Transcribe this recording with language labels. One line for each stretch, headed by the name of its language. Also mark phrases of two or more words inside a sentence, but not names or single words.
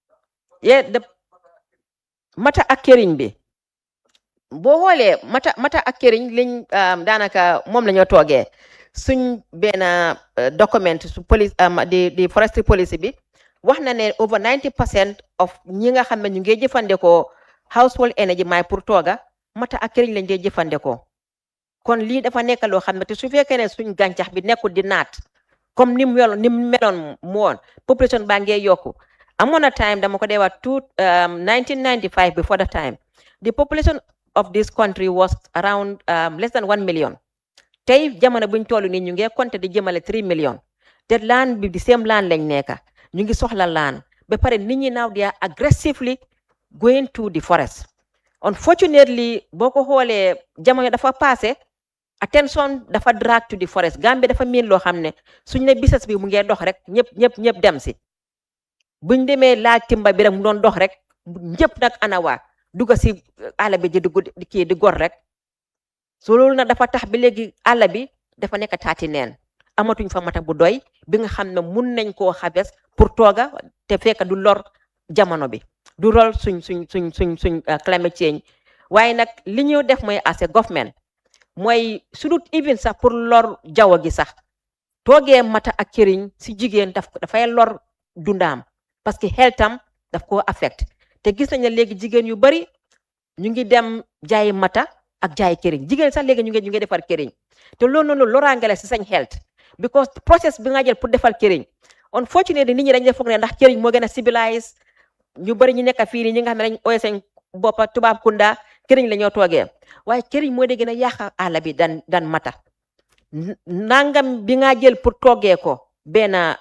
Wolof: mata ak këriñ bi boo xoolee mata ak këriñ liñ daanaka moom la ñoo toogee suñ benn document su police di
English: forestry policy
Wolof: bi wax na ne
English: over 90% of
Wolof: ñi nga xam ne ñu ngi jëfandikoo
English: household energy
Wolof: may pour tooga mata ak këriñ lañ dee jëfandikoo kon lii dafa nekk loo xam ne te su fekkee ne suñ gàncax bi nekkul di naat comme ni mu meloon mu woon population baa ngee yokku amoon na time dama ko dee wax 1995
English: before the time the population of this country was around less than 1 million
Wolof: tey jamono buñ toll nii ñu ngi compter di jëmale 3 million te land bi di
English: same land
Wolof: lañ nekka ñu ngi soxla land ba pare nit ñi
English: now they are aggressively going to the forest unfortunately
Wolof: boo ko xoolee jamono dafa passé attention dafa
English: drag to the forest
Wolof: Gambia dafa miin loo xam ne suñ ne business bi mu ngee dox rek ñëpp dem si buñ demee laaj timba bi rek mu doon dox rek ñëpp nag anawaa dugga si àll bi di gor rek so loolu nag dafa tax bi léegi àll bi dafa nekk taati neen amatuñ fa mata bu doy bi nga xam ne mun nañ koo xabes pour tooga te fekk du lor jamono bi du rol suñ
English: climate change
Wolof: waaye nag li ñu def mooy
English: as a government
Wolof: mooy sudut even sax pour lor jaww gi sax toogee mata ak këriñ si jigéen dafay lor dundaam parce que healtham daf koo affect te gis nañ ne léegi jigéen yu bari ñu ngi dem jaayi mata ak jaayi këriñ jigéen sax léegi ñu ngi defar këriñ te loolu noonu loraange la si sañ health because process bi nga jël pour defal këriñ unfortunately nit ñi dañ def foog ne ndax këriñ moo gën a civilized ñu bari ñu nekk fii nii ñi nga xam ne dañ ooye seen boppa tubaab kunda këriñ la ñoo toogee waaye këriñ moo de gën a yàq àll bi dan mata nangam bi nga jël pour toggee ko benn